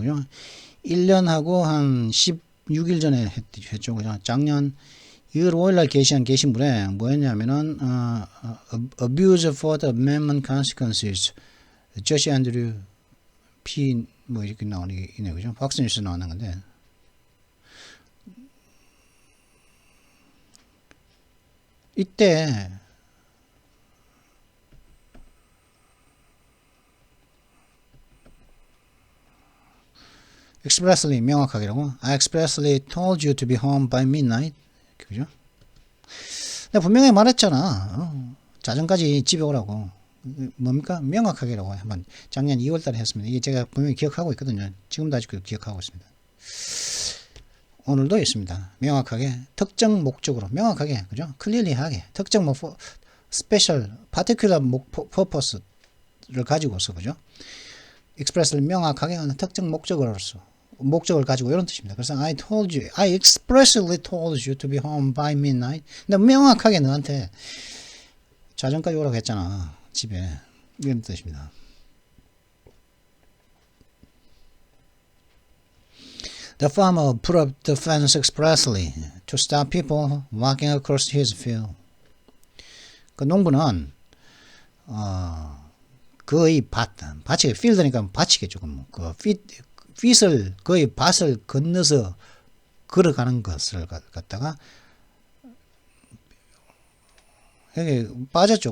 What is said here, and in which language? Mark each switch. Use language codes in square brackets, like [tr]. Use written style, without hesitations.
[ko] 그죠? 1년하고 한 16일 전에 했죠. 그죠? 작년 2월 5일 날 게시한 게시물에 뭐였냐면은 [en] abuse for the amendment consequences [ko] 저시 앤드류 P 뭐 이렇게 나오네 그죠? 박스뉴스 나오는 건데 이때 [en] expressly [ko] 명확하게라고 [en] I expressly told you to be home by midnight. [ko] 그죠? 내가 분명히 말했잖아. 자정까지 집에 오라고. 뭡니까? 명확하게라고 한번 작년 2월 달에 했습니다. 이게 제가 분명히 기억하고 있거든요. 지금도 아직도 기억하고 있습니다. 오늘도 있습니다. 명확하게 특정 목적으로 명확하게 그죠? 클리어리하게 특정 스페셜 파티큘러 퍼포스를 가지고서 그죠? expressly 명확하게 하는 특정 목적을 가지고 이런 뜻입니다. 그래서 [en] I expressly told you to be home by midnight. [ko] 근데 명확하게 너한테 자정까지 오라고 했잖아. 집에. 이런 뜻입니다. [en] The farmer put up the fence expressly to stop people walking across his field. [ko] 그 농부는 거의 밭이 필드니까 밭이겠죠. 그 핏을 거의 밭을 건너서 걸어가는 것을 갖다가 여기 빠졌죠.